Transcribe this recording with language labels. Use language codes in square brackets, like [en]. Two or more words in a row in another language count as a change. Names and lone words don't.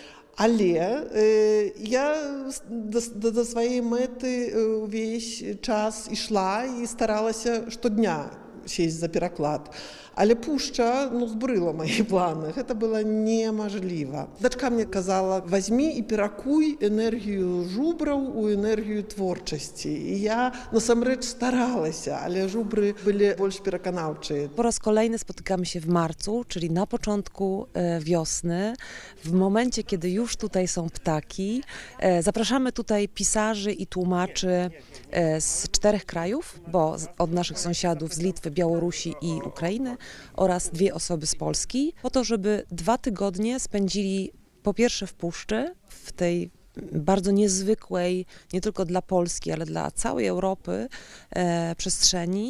[be] Але я да сваёй мэты увесь час ішла і старалася штодня сесть за пераклад. Але пушча, збурыла мае планы. Гэта было немажліва. Дачка мне казала, возьми і перакуй энергію жубраў у энергію творчасці. І я насамрэч старалася, [pl] ale żubry byli [be] больш пераканаўчыя. [pl] Po raz kolejny spotykamy się w marcu, czyli na początku wiosny, w momencie, kiedy już tutaj są ptaki. Zapraszamy tutaj pisarzy i tłumaczy z 4 krajów, bo od naszych sąsiadów z Litwy, Białorusi i Ukrainy, oraz 2 osoby z Polski, po to, żeby 2 tygodnie spędzili po pierwsze w puszczy, w tej bardzo niezwykłej, nie tylko dla Polski, ale dla całej Europy przestrzeni.